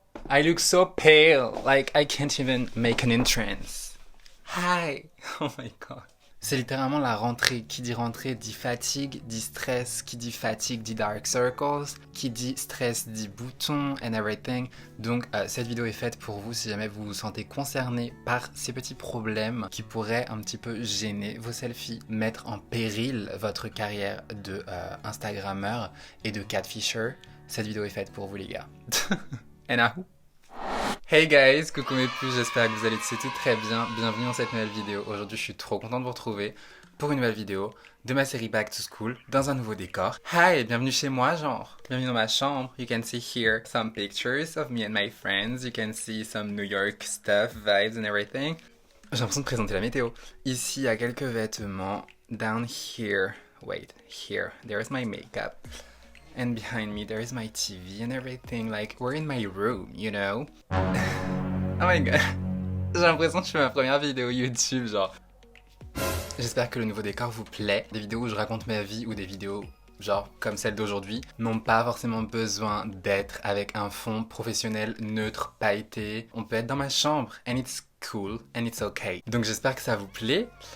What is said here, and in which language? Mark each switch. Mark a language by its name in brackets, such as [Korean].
[English] I look so pale, like I can't even make an entrance. Hi! Oh my god. [French] C'est littéralement la rentrée. Qui dit rentrée dit fatigue, dit stress. Qui dit fatigue dit [English] dark circles. [French] Qui dit stress dit boutons [English] and everything. [French] Donc cette vidéo est faite pour vous si jamais vous vous sentez concerné par ces petits problèmes qui pourraient un petit peu gêner vos selfies, mettre en péril votre carrière de Instagrammeur et de catfisher. Cette vidéo est faite pour vous les gars. And ahou. [English] Hey guys, [French] coucou mes puces, j'espère que vous allez tous très bien. Bienvenue dans cette nouvelle vidéo. Aujourd'hui, je suis trop content de vous retrouver pour une nouvelle vidéo de ma série Back to School dans un nouveau décor. Hi, bienvenue chez moi, genre. Bienvenue dans ma chambre. [English] You can see here some pictures of me and my friends. You can see some New York stuff, vibes and everything. [French] J'ai l'impression de présenter la météo. Ici, il y a quelques vêtements. [English] Down here, wait, here, there's my makeup. And behind me, there is my TV and everything. Like, we're in my room, you know? Oh my god. [French] J'ai l'impression que je fais ma première vidéo YouTube, genre. J'espère que le nouveau décor vous plaît. Des vidéos où je raconte ma vie ou des vidéos, genre, comme celle d'aujourd'hui, n'ont pas forcément besoin d'être avec un fond professionnel, neutre, pailleté. On peut être dans ma chambre. [English] And it's cool. And it's okay. [French] Donc j'espère que ça vous plaît.